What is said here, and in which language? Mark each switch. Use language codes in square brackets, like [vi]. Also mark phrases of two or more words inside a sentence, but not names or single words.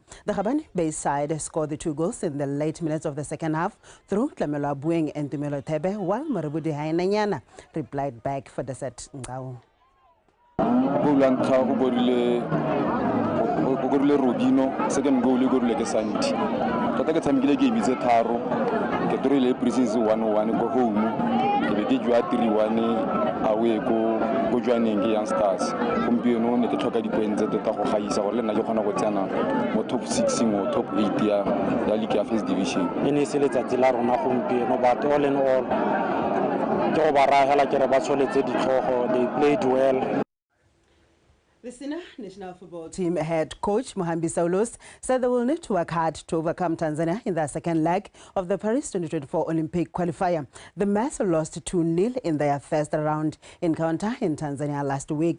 [en] The Gabani-based side scored the 2 goals in the late minutes of the second half through Tlamelo Abueng and Tumelo Tebe, while Maribudi Hainanyana replied back for Desert Ngau. [tn] Robino, [en] second goal [tn] ke Santi. Tota ke tshamekile game tse tharo. Ke torile pre-season 1-1 go home. Ke be ke jwa 3-1 away go Johaneng Young Stars. Gompieno ne ke tlhoka dipoint tse tota go gaisa gore le nna ke kgona go tsena mo top 6 mo top 8 ya league ya First Division. Ene se letsatsi la rona gompieno [en] but all in all [tn] ke go ba rahela ke re ba tsholetse ditlhogo, [en] they played well. The Sina national football team head coach Mohambi Saulos said they will need to work hard to overcome Tanzania in their second leg of the Paris 2024 Olympic qualifier. The Mets lost 2-0 in their first round encounter in Tanzania last week.